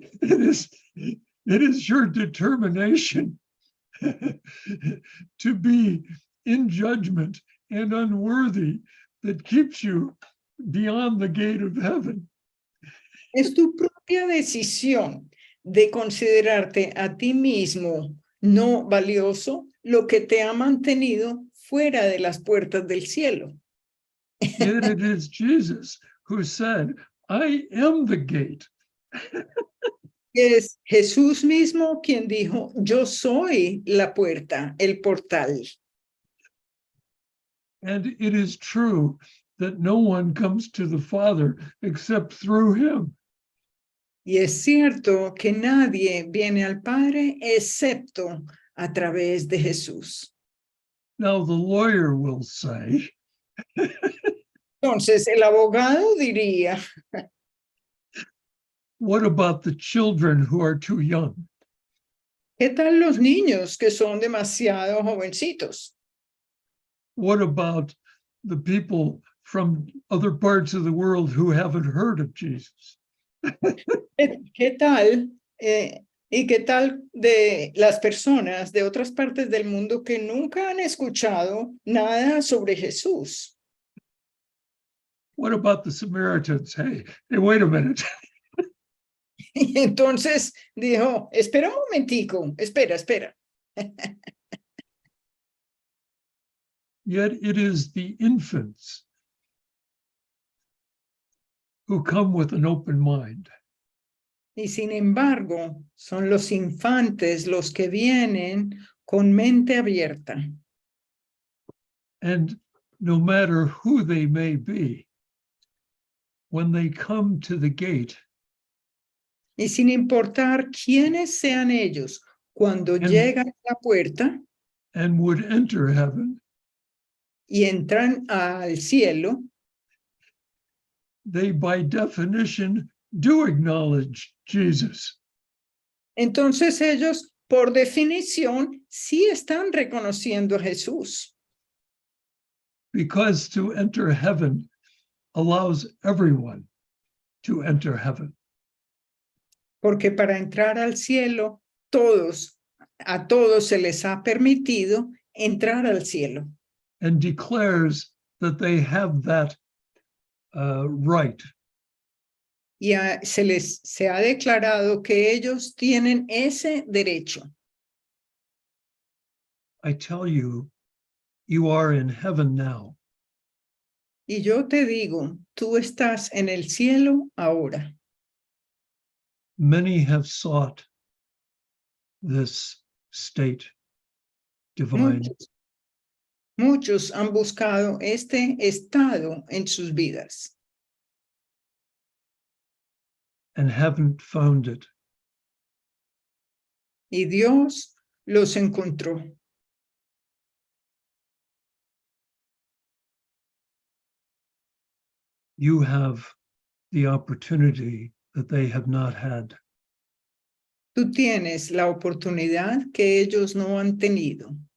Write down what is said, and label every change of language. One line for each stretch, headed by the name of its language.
English: It is your determination to be in judgment and unworthy that keeps you beyond the gate of heaven.
Spanish: Es tu propia decisión de considerarte a ti mismo no valioso lo que te ha mantenido fuera de las puertas del cielo.
English: Yet it is Jesus who said, I am the gate.
Spanish: Es Jesús mismo quien dijo, yo soy la puerta, el portal.
English: And it is true that no one comes to the Father except through him.
Spanish: Y es cierto que nadie viene al Padre excepto a través de Jesús.
English: Now the lawyer will say,
Spanish: Entonces el abogado diría,
English: what about the children who are too young?
Spanish: ¿qué tal los niños que son demasiado jovencitos?
English: What about the people from other parts of the world who haven't heard of Jesus?
Spanish: ¿Qué tal? ¿Y qué tal de las personas de otras partes del mundo que nunca han escuchado nada sobre Jesús?
English: What about the Samaritans? Hey, wait a minute.
Spanish: Y entonces dijo, espera un momentico, espera.
English: Yet it is the infants who come with an open mind.
Spanish: Y sin embargo, son los infantes los que vienen con mente abierta.
English: And no matter who they may be, when they come to the gate,
Spanish: Y sin importar quiénes sean ellos, cuando llegan a la puerta
English: and would enter heaven,
Spanish: y entran al cielo,
English: they by definition do acknowledge Jesus.
Spanish: entonces ellos, por definición, sí están reconociendo a Jesús.
English: Because to enter heaven allows everyone to enter heaven.
Spanish: Porque para entrar al cielo, a todos se les ha permitido entrar al cielo.
English: And declares that they have that right.
Spanish: Y se ha declarado que ellos tienen ese derecho.
English: I tell you, you are in heaven now.
Spanish: Y yo te digo, tú estás en el cielo ahora.
English: Many have sought this state divine.
Spanish: Muchos han buscado este estado en sus vidas.
English: And haven't found it.
Spanish: Y Dios los encontró.
English: You have the opportunity that they have not had.
Spanish: Tú tienes la oportunidad que ellos no han tenido.